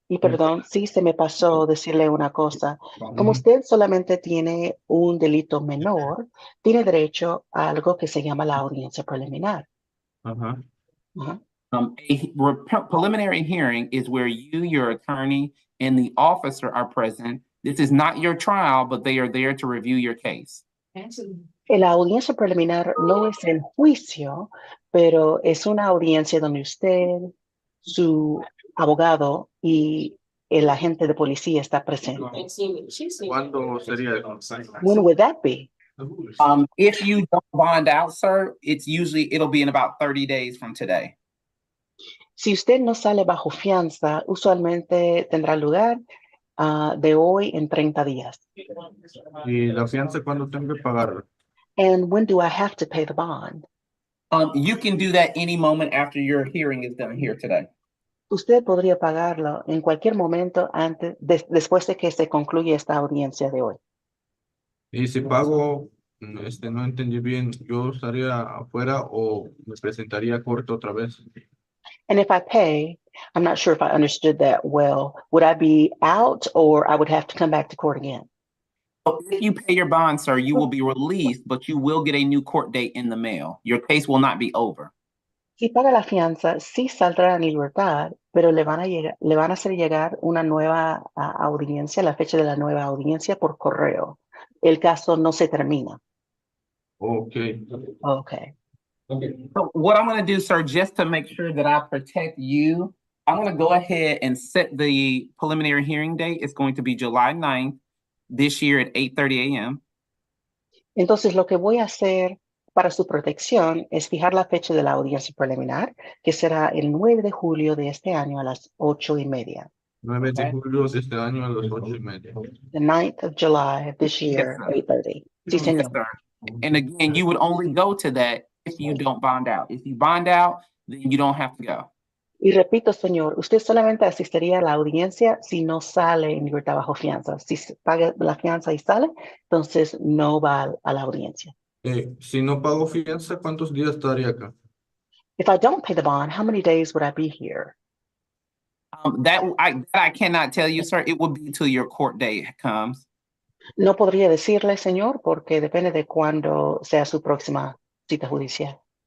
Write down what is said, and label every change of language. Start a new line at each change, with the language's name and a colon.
Spanish: Y perdón, sí se me pasó decirle una cosa. Como usted solamente tiene un delito menor, tiene derecho a algo que se llama la audiencia preliminar. Ajá. Ajá.
English: A preliminary hearing is where you, your attorney, and the officer are present. This is not your trial, but they are there to review your case.
Spanish: La audiencia preliminar no es el juicio, pero es una audiencia donde usted, su abogado y el agente de policía está presente. ¿Cuándo sería eso?
English: When would that be? If you don't bond out, sir, it'll be in about 30 days from today.
Spanish: Si usted no sale bajo fianza, usualmente tendrá lugar de hoy en 30 días. ¿Y la fianza cuándo tengo que pagarla?
English: And when do I have to pay the bond? You can do that any moment after your hearing is done here today.
Spanish: Usted podría pagarlo en cualquier momento después de que se concluya esta audiencia de hoy. Y si pago, no entendí bien, ¿yo estaría afuera o me presentaría a corte otra vez?
English: And if I pay, I'm not sure if I understood that well. Would I be out or I would have to come back to court again? So if you pay your bond, sir, you will be released, but you will get a new court date in the mail. Your case will not be over.
Spanish: Si paga la fianza, sí saldrá en libertad, pero le van a hacer llegar una nueva audiencia, la fecha de la nueva audiencia por correo. El caso no se termina.
English: Okay. Okay. So what I'm going to do, sir, just to make sure that I protect you, I'm going to go ahead and set the preliminary hearing date. It's going to be July 9th this year at 8:30 a.m.
Spanish: Entonces, lo que voy a hacer para su protección es fijar la fecha de la audiencia preliminar, que será el 9 de julio de este año a las 8:30. 9 de julio de este año a las 8:30.
English: The 9th of July this year, Yes,
Spanish: 8:30. Sí,
English: Yes,
Spanish: señor.
English: sir. And again, you would only go to that if you don't bond out. If you bond out, then you don't have to go.
Spanish: Y repito, señor, usted solamente asistiría a la audiencia si no sale en libertad bajo fianza. Si se paga la fianza y sale, entonces no va a la audiencia. Si no pago fianza, ¿cuántos días estaría acá?
English: If I don't pay the bond, how many days would I be here? That I cannot tell you, sir. It will be till your court date comes.
Spanish: No podría decirle, señor, porque depende de cuándo sea su próxima cita judicial.